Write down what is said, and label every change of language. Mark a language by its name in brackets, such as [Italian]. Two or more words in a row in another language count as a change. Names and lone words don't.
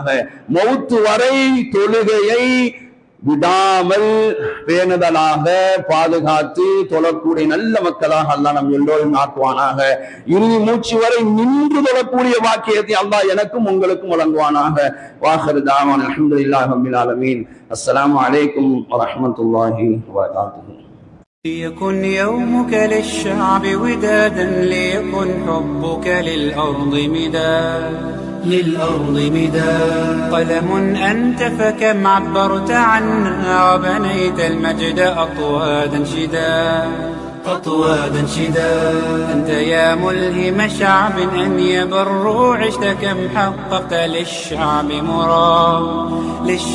[Tamil] மௌத்து வரை தொழுகையை விடாமல் பேணுதலாக பாதுகாத்து தொழக்கூடிய நல்ல மக்களாக அல்லாஹ் நம் எல்லோரும் ஆக்குவானாக. இறுதி மூச்சு வரை நின்று தொழக்கூடிய வாக்கியத்தை அல்லாஹ் எனக்கும் உங்களுக்கும் வழங்குவானாக. [Arabic] وآخر دعوانا الحمد لله رب العالمين. السلام عليكم ورحمة الله وبركاته. ليكن يومك للشعب ودادا، ليكن حبك للأرض مداد قلم أنت فكم عبرت عنا، وبنيت المجد أطوادا شداد أنت يا ملهم شعب أن يبروا، عشت كم حققت للشعب مراد.